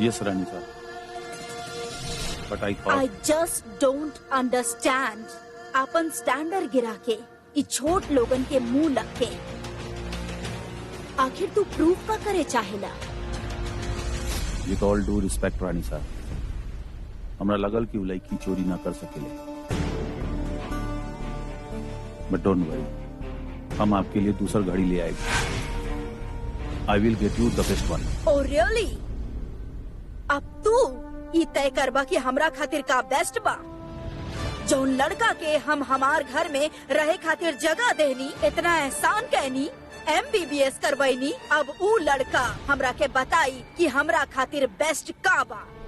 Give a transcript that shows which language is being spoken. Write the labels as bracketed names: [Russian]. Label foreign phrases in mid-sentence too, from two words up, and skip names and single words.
[Bhojpuri] यस रानी साहब, बट [English] I just don't understand. [Bhojpuri] अपन स्टैंडर्ड गिरा के ई छोट लोगन के मुंह लग के आखिर तू प्रूफ का करे चाहेला? [English] with all due respect [Bhojpuri] रानी साहब, हमरा लगल कि उ लड़की चोरी ना कर सकेले। [English] but don't worry, [Bhojpuri] हम आपके लिए दूसरा घड़ी ले आएंगे। [English] I will get you the best one. Oh really? [Bhojpuri] अब तू ई तय करबा कि हमरा खातिर का बेस्ट बा? जौन लड़का के हम हमार घर में रहे खातिर जगह देनी, इतना एहसान कहनी, MBBS करवैनी, अब ऊ लड़का हमरा के बताई कि हमरा खातिर बेस्ट का बा?